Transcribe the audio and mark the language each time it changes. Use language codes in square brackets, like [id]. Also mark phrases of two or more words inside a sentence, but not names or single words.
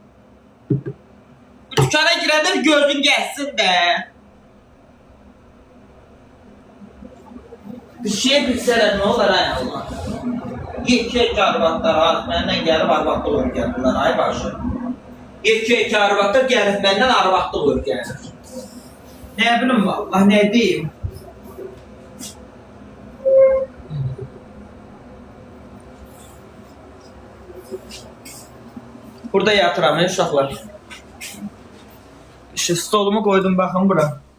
[az] Bu dükana girəndə gözün gəlsin də. Bir şey bilsələr nə olar ay Allah. Yekə arvadlar artıq məndən gəlib arvadlıq öyrəndilər ay başı. Yekə arvadlar gəlib məndən arvadlıq öyrənir. [tr] Ne bileyim vallahi ne diyeyim. [az] Burada yatıram uşaqlar. [tr] Şu stolumu koydum bakın bura.